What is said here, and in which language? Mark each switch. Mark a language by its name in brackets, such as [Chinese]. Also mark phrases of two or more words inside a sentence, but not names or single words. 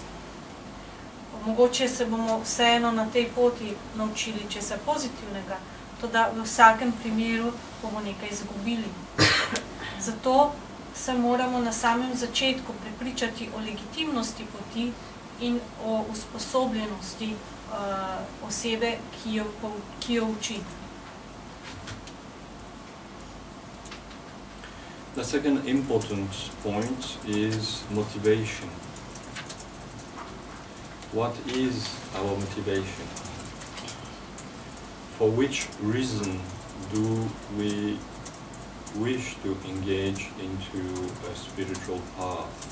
[Slovenian] Mogoče se bomo vseeno na tej poti naučili česa pozitivnega, toda v vsakem primeru bomo nekaj izgubili. Zato se moramo na samem začetku prepričati o legitimnosti poti in o usposobljenosti osebe, ki jo uči. [English] The second important point is motivation. What is our motivation? For which reason do we wish to engage into a spiritual path?